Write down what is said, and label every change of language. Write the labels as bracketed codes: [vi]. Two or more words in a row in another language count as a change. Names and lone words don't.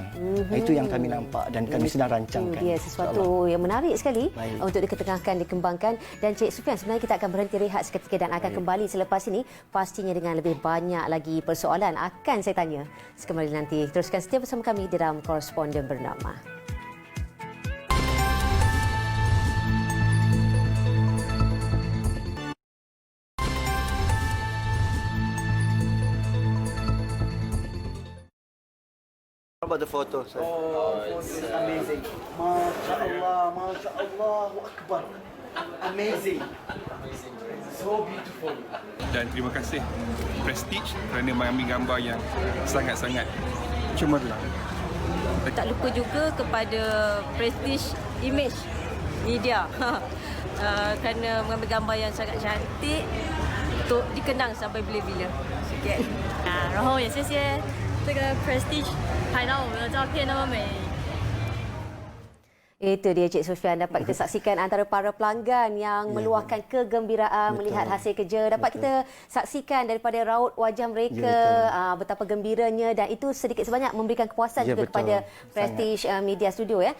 [ms] Itu yang kami nampak dan kami sedang rancang. Dia sesuatu yang menarik sekali untuk diketengahkan, dikembangkan. Dan Cik Sufian, sebenarnya kita akan berhenti rehat seketika dan akan kembali selepas ini, pastinya dengan lebih banyak lagi persoalan akan saya tanya sekembali nanti. Teruskan setia bersama kami di dalam Koresponden Bernama. [en] How about the photo, sir? It's amazing. [ar] ما شاء الله، ما شاء الله، أكبر. [en] Amazing. So beautiful. [ms] Dan terima kasih Prestige kerana mengambil gambar yang sangat-sangat cemerlang. Tak lupa juga kepada Prestige Image Media kerana mengambil gambar yang sangat cantik untuk dikenang sampai bila-bila. Sikit. [zh] 然后也谢谢这个 Prestige 拍到我们的照片那么美。 [ms] Itu dia Cik Sufian, dapat kita saksikan antara para pelanggan yang meluahkan kegembiraan melihat hasil kerja. Dapat kita saksikan daripada raut wajah mereka betapa gembiranya, dan itu sedikit sebanyak memberikan kepuasan juga kepada Prestige Media Studio ya.